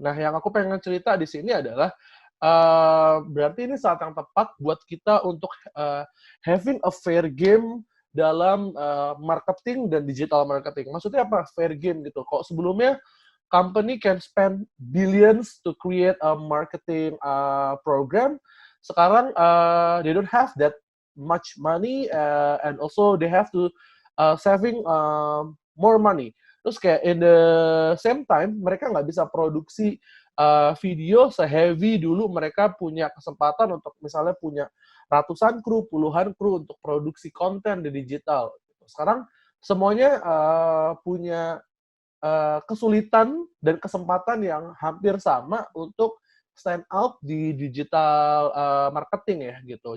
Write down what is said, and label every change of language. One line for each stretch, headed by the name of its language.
Indonesian: Nah, yang aku pengen cerita di sini adalah berarti ini saat yang tepat buat kita untuk
English: having a fair game
Indonesian: dalam marketing dan digital marketing. Maksudnya apa fair game gitu? Kok sebelumnya
English: company can spend billions to create a marketing program,
Indonesian: sekarang
English: they don't have that much money, and also they have to saving more money.
Indonesian: Terus kayak
English: in the same time
Indonesian: mereka nggak bisa produksi video se-heavy dulu mereka punya kesempatan untuk misalnya punya ratusan kru, puluhan kru untuk produksi konten di digital. Sekarang semuanya punya kesulitan dan kesempatan yang hampir sama untuk
English: stand out
Indonesian: di digital marketing ya gitu.